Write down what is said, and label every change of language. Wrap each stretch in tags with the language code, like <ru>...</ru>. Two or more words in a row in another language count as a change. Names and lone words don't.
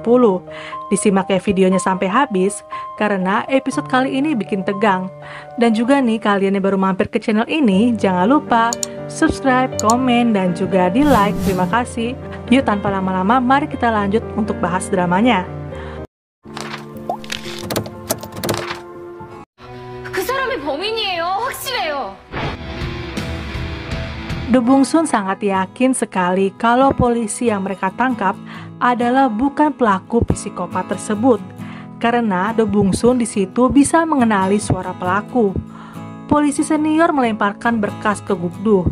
<id>Disimak ya videonya sampai habis, karena episode kali ini bikin tegang. Dan juga nih, kalian yang baru mampir ke channel ini, jangan lupa subscribe, komen, dan juga di like. Terima kasih. Yuk tanpa lama-lama, mari kita lanjut untuk bahas dramanya.</id> <ko>그 사람이 범인이에요. 확실해요.</ko> <id>The Bungsun sangat yakin sekali kalau polisi yang mereka tangkap adalah bukan pelaku psikopat tersebut, karena The Bungsun di situ bisa mengenali suara pelaku. Polisi senior melemparkan berkas ke Gukdu.</id>